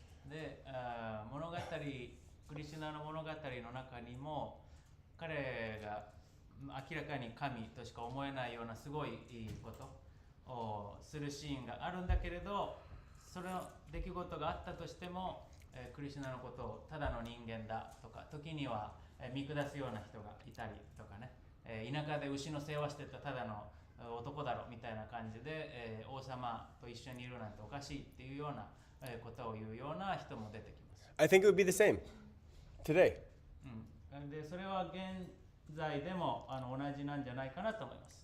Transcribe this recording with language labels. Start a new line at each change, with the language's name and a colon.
Japanese: で、物語、クリシュナの物語の中にも、彼が明らかに神としか思えないようなすごいことをするシーンがあるんだけれど、その出来事があったとしても、クリシュナのことをただの人間だとか、時には見下すような人がいたりとかね、田舎で牛の世話してたただの男だろみたいな感じで、王様と一緒にいるなんておかしいっていうようなことを言うような人も出てきます。
English: I think it would be the same today.
Japanese: でそれは現在でも同じなんじゃないかなと思います。